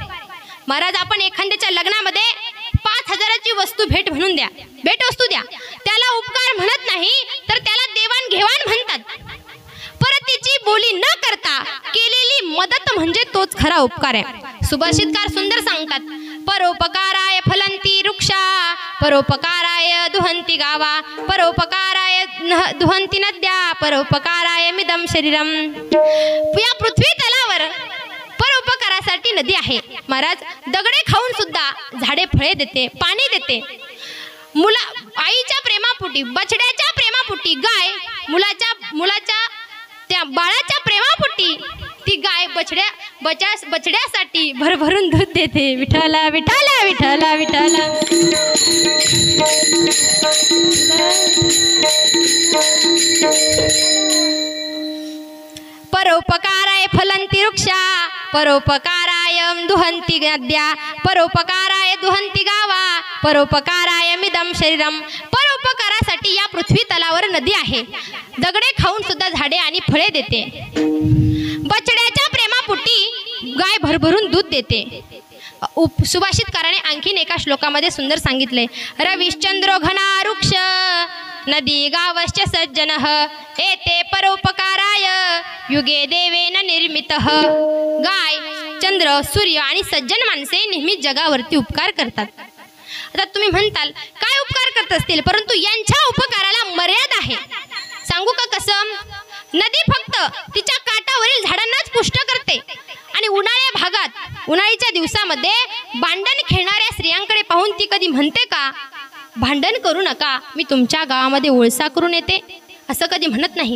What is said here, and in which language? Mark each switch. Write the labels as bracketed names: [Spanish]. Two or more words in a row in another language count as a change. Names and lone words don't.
[Marathi] महाराज आपण एखाद्याच्या लग्नामध्ये 5,000ची वस्तू भेट म्हणून द्या, भेटवस्तू द्या, त्याला उपकार म्हणत नाही तर त्याला देवाणघेवाण म्हणतात. परतीची बोली न करता केलेली मदत म्हणजे तोच खरा उपकार आहे. सुभाषितकार सुंदर सांगतात, [Sanskrit] परोपकाराय फलंती वृक्षा, परोपकाराय दुहंती गावा, परोपकाराय दुहंती नद्या, परोपकाराय मिदम शरीरम. [Marathi] या पृथ्वी तलावर परोपकारासाठी नदी आहे. महाराज दगडे खाऊन सुद्धा झाडे फळे देते, पाणी देते. आईच्या प्रेमापोटी, बछड्याच्या प्रेमापोटी गाय मुलाच्या त्या बाळाच्या प्रेमापोटी ती गाय बछड्यासाठी भरभरून दूध देते. विठ्ठला विठ्ठला विठ्ठला विठ्ठला. [Sanskrit] परोपकाराय फलंती वृक्षा, परोपकाराय दुहंती नद्या, परोपकाराय दुहंती गावा, परोपकाराय मिदम शरीरम. [Marathi] परोपकारासाठी या पृथ्वी तलावर नदी आहे. दगडे खाऊन सुद्धा झाडे आणि फळे देते. गाय भरभरून दूध देते. सुभाषितकाराने आणखीन एका श्लोकामध्ये सुंदर सांगितले, [Sanskrit] रविश्चंद्रो घना वृक्ष नदी गावश्च सज्जनः एते परोपकाराय युगे देवेन निर्मितः. [Marathi] गाय, चंद्र, सूर्य आणि सज्जन माणसे नेहमीच जगावरती उपकार करतात. आता तुम्ही म्हणताल काय उपकार करत असतील, परंतु यांच्या उपकाराला मर्यादा आहे. सांगू का कसं? नदी फक्त तिच्या काठावरील झाडांनाच पुष्ट करते आणि उन्हाळ्या भागात उन्हाळीच्या दिवसामध्ये भांडण खेळणाऱ्या स्त्रियांकडे पाहून ती कधी म्हणते का, भांडण करू नका, मी तुमच्या गावामध्ये ओळसा करून येते, असं कधी म्हणत नाही.